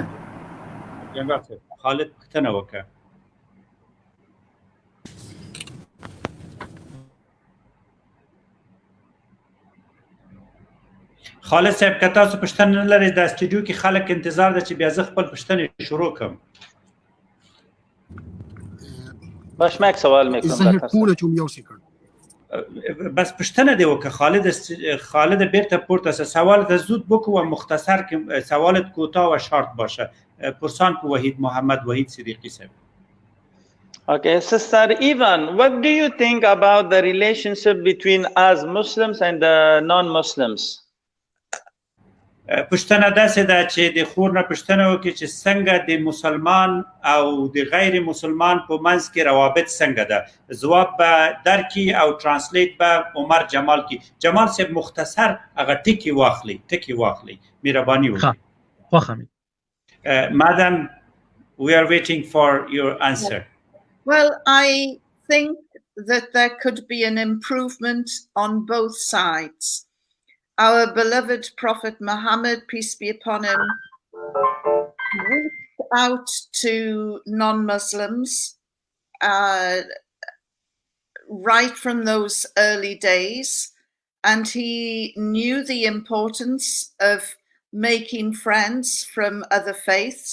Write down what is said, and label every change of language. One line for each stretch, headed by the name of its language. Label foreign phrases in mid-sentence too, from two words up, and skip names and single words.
Pashto: جنرال صاحب خالد پوښتنه وکړه. خالد صاحب که تاسو پوښتنه نه لرئ د سټوډیو کې خلک انتظار ده چې بیا زه خپل پوښتنې شروع کړم.
Persian: باش ما یک سوال میکنم
Pashto: بس پوښتنه دی وکړه خالد بیرته پورته شه.
Persian: سوالت زود بکو و مختصر که سوالت کوتاه و شارت باشه. پرسان کو وحید محمد وحید صدیقی صاحب.
English: Okay, Sister Ivan, what do you think about the relationship between us Muslims and the non-Muslims?
Pashto: پوښتنه داسې ده چې د خور نه پوښتنه وکړي چې څنګه د مسلمان او د غیر مسلمان په منځ کې روابط څنګه ده. ځواب به درکړي او ترانسلیټ به عمر جمال کړي. جمال صاحب مختصر هغه ټکي واخلي مهرباني وکړئ.
English: Madam, we are waiting for your answer. Well, I think that there could be an improvement on both sides. Our beloved Prophet Muhammad, peace be upon him, reached out to non-Muslims right from those early days, and he knew the importance of making friends from other faiths.